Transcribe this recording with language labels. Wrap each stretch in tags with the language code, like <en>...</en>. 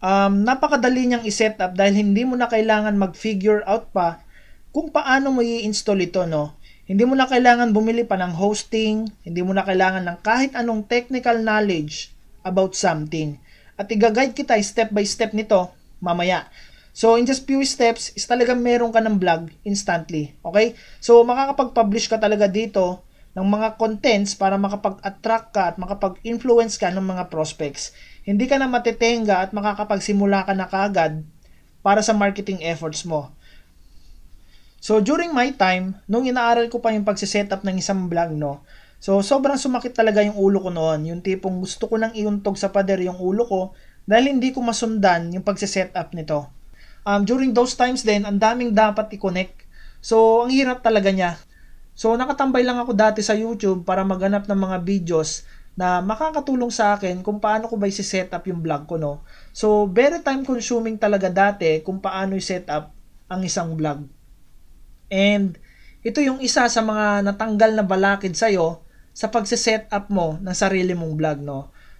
<tl>Napakadali niyang i-set up dahil hindi mo na kailangan mag-figure out pa kung paano mo i-install ito, no? Hindi mo na kailangan bumili pa ng hosting, hindi mo na kailangan ng kahit anong technical knowledge about something. At i-guide kita step by step nito mamaya.</tl> <en>So in just few steps is</en> <tl>talagang meron ka ng</tl> <en>blog instantly. Okay?</en> <tl>So makakapag-publish ka talaga dito ng mga contents para makapag-attract ka at makapag-influence ka ng mga prospects. Hindi ka na matitenga at makakapagsimula ka na kaagad para sa marketing efforts mo. So during my time, nung inaaral ko pa yung pagsisetup ng isang blog, no, so sobrang sumakit talaga yung ulo ko noon. Yung tipong gusto ko nang iuntog sa pader yung ulo ko dahil hindi ko masundan yung pagsisetup nito. During those times din, ang daming dapat i-connect. So ang hirap talaga niya. So nakatambay lang ako dati sa YouTube para maghanap ng mga videos na makakatulong sa akin kung paano ko ba i-setup yung blog ko, no. So very time consuming talaga dati kung paano i-setup ang isang blog. And ito yung isa sa mga natanggal na balakid sa'yo sa pagsiset up mo ng sarili mong blog, no?</tl>